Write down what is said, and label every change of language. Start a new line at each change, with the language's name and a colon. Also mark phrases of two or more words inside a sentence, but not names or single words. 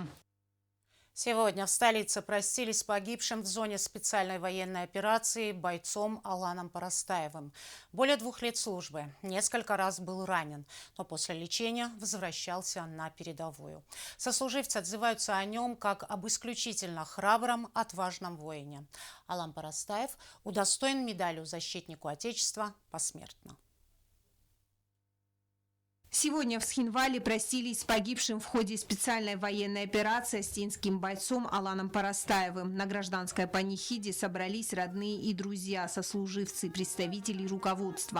Russian: Сегодня в столице простились с погибшим в зоне специальной военной операции бойцом Аланом Парастаевым. Более 2 лет службы, несколько раз был ранен, но после лечения возвращался на передовую. Сослуживцы отзываются о нем как об исключительно храбром, отважном воине. Алан Парастаев удостоен медалью защитнику Отечества посмертно. Сегодня в Схинвале простились с погибшим в ходе специальной военной операции астинским бойцом Аланом Парастаевым. На гражданской панихиде собрались родные и друзья, сослуживцы, представители руководства.